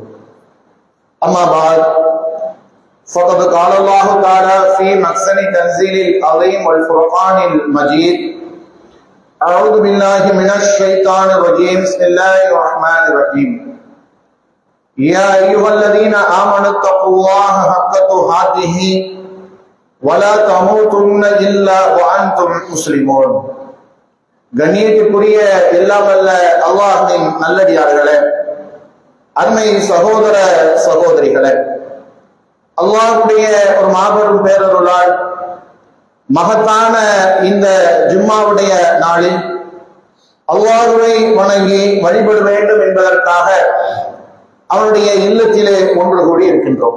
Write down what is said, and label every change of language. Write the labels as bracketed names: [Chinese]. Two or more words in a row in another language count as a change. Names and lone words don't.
[Arabic] أما بعد فقد قال الله تعالى في محسن تنزيل العظيم والفرقان المجيد أعوذ بالله من الشيطان الرجيم بسم الله الرحمن الرحيم يا أيها الذين آمنوا اتقوا الله حق تقاته ولا تموتن إلا وأنتم مسلمون [Tamil] கண்ணியத்திற்குரிய எல்லாம் வல்ல அல்லாஹ்வின் நல்லடியார்களே, அருமை சகோதர சகோதரிகளே, அல்லாஹ்வுடைய ஒரு மாபெரும் பேரருளால் மகத்தான இந்த ஜும்மாவுடைய நாளில் அல்லாஹ்வை வணங்கி வழிபட வேண்டும் என்பதற்காக அவருடைய இல்லத்திலே ஒன்று கூடி இருக்கின்றோம்.